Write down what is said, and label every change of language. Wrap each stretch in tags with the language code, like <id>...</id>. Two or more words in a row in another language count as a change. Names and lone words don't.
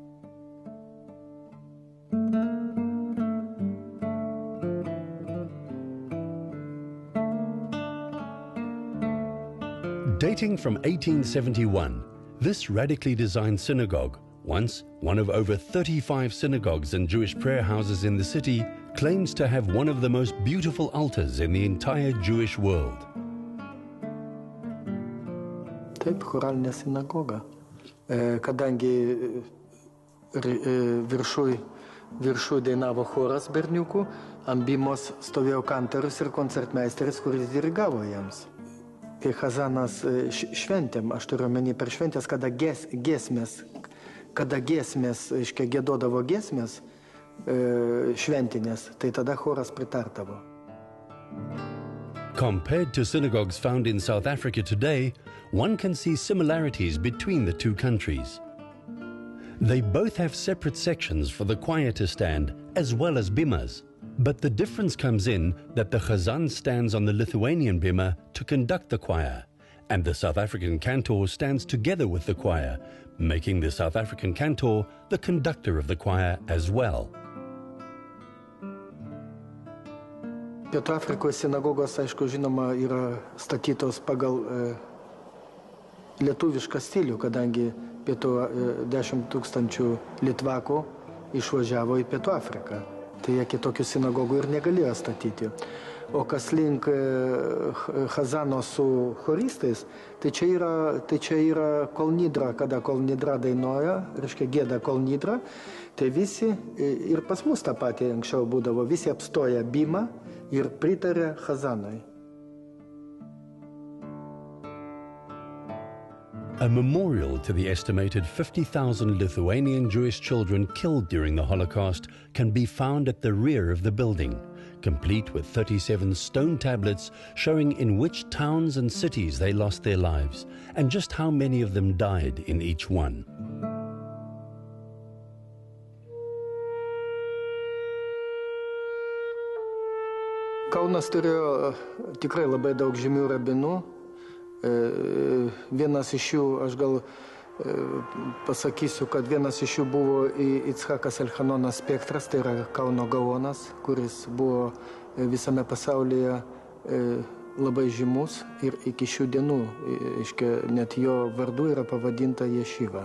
<en>Dating from 1871, this radically designed synagogue, once one of over 35 synagogues and Jewish prayer houses in the city, claims to have one of the most beautiful altars in the entire Jewish world.</en> <lt>Taip, choralinė sinagoga. Kadangi viršuj dainavo choras berniukų, ant bimos stovėjo kantorius ir koncertmeisteris, kuris dirigavo jiems. Kai Chazanas šventėm, aš turiu omeny per šventės, kada giesmės, iškia giedodavo giesmės šventinės, tai tada choras pritardavo.</lt> <en>Compared to synagogues found in South Africa today, one can see similarities between the two countries. They both have separate sections for the choir to stand, as well as bimas. But the difference comes in that the Chazan stands on the Lithuanian bima to conduct the choir, and the South African cantor stands together with the choir, making the South African cantor the conductor of the choir as well.</en> <lt>Pietų Afrikos sinagogos, aišku, žinoma, yra statytos pagal lietuvišką stilių, kadangi 10 000 litvakų išvažiavo į Pietų Afriką. Tai jie kitokių sinagogų ir negalėjo statyti. O kas link Chazano su choristais, tai čia yra kolnidra, kada kolnidra dainuoja, reiškia gėda kolnidra, tai visi, ir pas mus tą patį anksčiau būdavo, visi apstoja bimą ir pritarė Chazanui.</lt> <en>A memorial to the estimated 50,000 Lithuanian Jewish children killed during the Holocaust can be found at the rear of the building, complete with 37 stone tablets showing in which towns and cities they lost their lives and just how many of them died in each one.</en> <lt>Kaunas turėjo tikrai labai daug žymių rabinų. Vienas iš jų, aš gal pasakysiu, kad vienas iš jų buvo Itzhakas Elchanonas Spektras, tai yra Kauno Gaonas, kuris buvo visame pasaulyje labai žymus ir iki šių dienų, net jo vardu yra pavadinta Ješiva.</lt>